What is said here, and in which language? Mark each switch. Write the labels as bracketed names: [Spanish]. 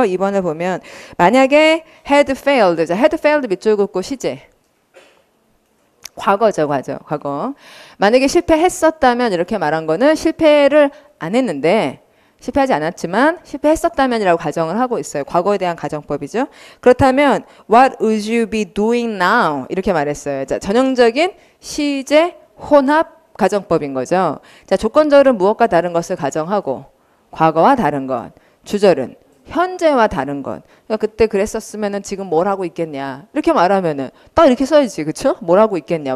[Korean] 2번을 보면 만약에 had failed. 자, had failed 밑줄 긋고 시제. 과거죠, 과거. 만약에 실패했었다면 이렇게 말한 거는 실패를 안 했는데 실패하지 않았지만 실패했었다면이라고 가정을 하고 있어요. 과거에 대한 가정법이죠. [English] 그렇다면 what would you be doing now? [Korean] 이렇게 말했어요. 자, 전형적인 시제 혼합 가정법인 거죠. 자, 조건절은 무엇과 다른 것을 가정하고 과거와 다른 것, 주절은 현재와 다른 것. 그러니까 그때 그랬었으면은 지금 뭘 하고 있겠냐. 이렇게 말하면은 딱 이렇게 써야지. 그쵸? 뭘 하고 있겠냐.